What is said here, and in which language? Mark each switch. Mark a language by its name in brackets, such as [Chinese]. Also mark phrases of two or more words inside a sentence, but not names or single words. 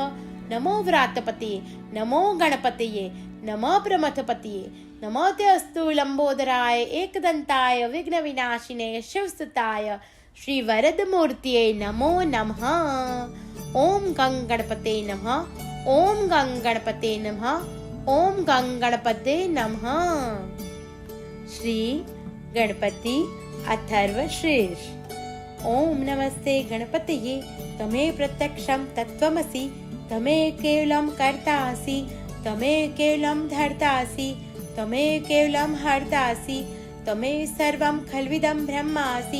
[Sanskrit] नमो व्रातपतये, नमो गणपतये, नमो प्रमथपतये, नमो ते अस्तु लंबोदराय एकदन्ताय विघ्नविनाशिने शिवसुताय श्रीवरदमूर्तये नमो नमः. ओम गं गणपते नमः, ओम गं गणपते नमः, ओम गं गणपते नमः. श्री गणपति અથર્વશીર્ષ. ઓમ નમસ્તે ગણપતયે તમે પ્રત્યક્ષમ તત્વમસી, તમે કેવલમ કર્તાસી, તમે કેવલમ ધર્તાસી, તમે કેવલમ હર્તાસી, તમે સર્વમ ખલ્વિદમ બ્રહ્માસી,